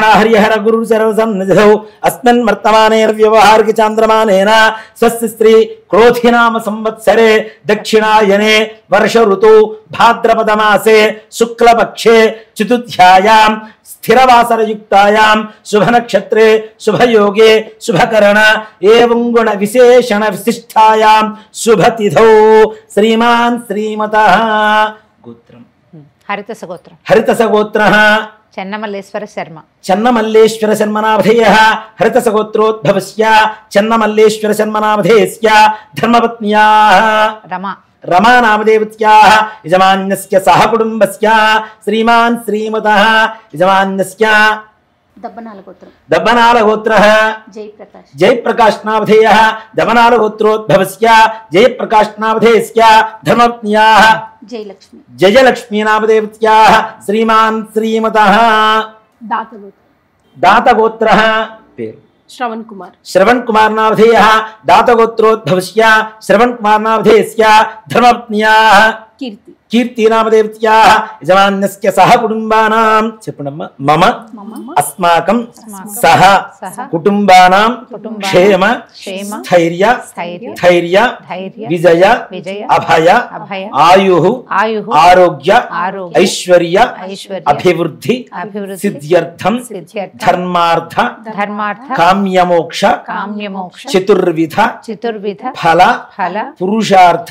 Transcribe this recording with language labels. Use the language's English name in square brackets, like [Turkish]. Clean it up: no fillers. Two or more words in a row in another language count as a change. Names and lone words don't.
[Sanskrit] హరిహర గురు సర్వసన్నిధౌ అస్మిన్ వర్తమానేర్వ్యవహారిక చాంద్రమానేన స్వస్తి స్త్రీ క్రోధినామ సంవత్సరే దక్షిణాయనే వర్ష ఋతు భాద్రపద మాసే శుక్లపక్షే చతుర్థ్యాయాం స్థిరవాసరయుక్తాయాం శుభనక్షత్రే శుభయోగే శుభకరణ ఏవం గుణ విశేషణ విశిష్టాయాం శుభతిథౌ శ్రీమాన్ శ్రీమతః గోత్రం హరితసగోత్రః చెన్నమల్లేశ్వర శర్మ చెన్నమల్లేశ్వర శర్మనామధేయః హరితసగోత్రోద్భవస్య చెన్నమల్లేశ్వర శర్మనామధేయస్య ధర్మపత్న్యాః रमा नामदेवत्याः यजमान्यस्य सह कुटुम्बस्य श्रीमान् श्रीमतः यजमान्यस्य दब्बनाल गोत्रः जयप्रकाश नामधेयः दब्बनाल गोत्रोद्भवस्य जयप्रकाश नामधेयस्य धर्मपत्न्याः जयलक्ष्मी नामदेवत्याः श्रीमान् श्रीमतः दातगोत्रः पेरु श्रवण कुमार नामधेयः दातगोत्रोद्भवस्य श्रवण कुमार नामधेयस्य धर्मपत्न्याः कीर्ति नामदेवत्याः यजमान्यस्य सह कुटुम्बानां చెప్పండమ్మ మమ అస్మాకం సహ కుటుంబానాం క్షేమ స్థైర్య విజయ అభయ ఆయుః ఆరోగ్య ఐశ్వర్య అభివృద్ధి సిద్ధ్యర్థం ధర్మార్థ కామ్యమోక్ష చతుర్విధ ఫల పురుషార్థ